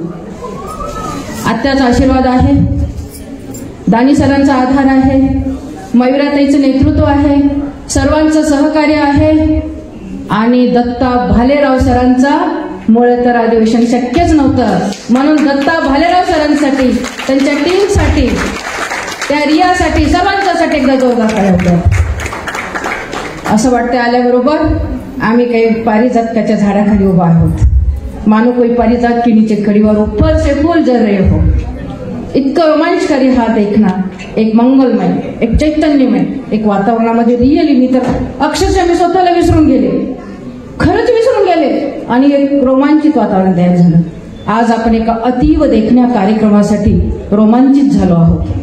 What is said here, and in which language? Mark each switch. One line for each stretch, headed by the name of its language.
Marathi: आत्याचा आशीर्वाद आहे, दानी सरांचा आधार आहे, मयुराताईचं नेतृत्व आहे, सर्वांचं सहकार्य आहे आणि दत्ता भालेराव सरांचा मुळे तर अधिवेशन शक्यच नव्हतं. म्हणून दत्ता भालेराव सरांसाठी, त्यांच्या टीमसाठी, त्या रियासाठी, सर्वांच्यासाठी एकदा जोरदार टाळ्या. असं वाटतं आल्याबरोबर आम्ही काही पारिजातकाच्या झाडाखाली उभा आहोत.
Hindi: मानो कोई पारिजात के नीचे खड़ी और ऊपर से फूल जल रहे हो.
Marathi: इतकं रोमांचकारी हा देखना, एक मंगलमय, एक चैतन्यमय, एक वातावरणामध्ये रिअली मी तर अक्षरशः मी स्वतःला विसरून गेले, खरंच विसरून गेले आणि एक रोमांचित वातावरण तयार झालं. आज आपण एका अतीव देखण्या कार्यक्रमासाठी रोमांचित झालो आहोत.